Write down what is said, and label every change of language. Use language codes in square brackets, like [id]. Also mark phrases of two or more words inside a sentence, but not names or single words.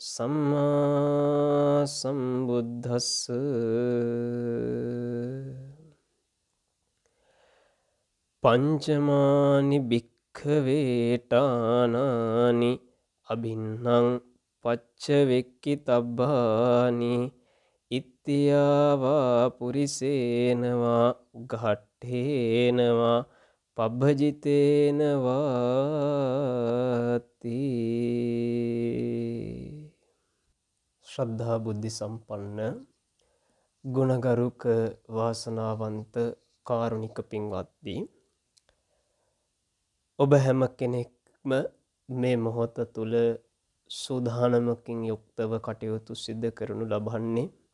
[pi] සම්මා සම්බුද්දස්ස පංචමානි භික්ඛවේටානානි අභින්නං පච්චවෙක්කි තබ්බානි ඉත්තියාවා පුරිසේනවා ඝට්ඨේනවා [si] පබ්බජිතේනවාති ශ්‍රද්ධා බුද්ධි සම්පන්න ගුණගරුක වාසනාවන්ත කාරුණික පින්වත්නි, ඔබ හැම කෙනෙක්ම මේ මොහොත තුල සූදානමකින් යුක්තව කටයුතු සිදු කරනු ලබන්නේ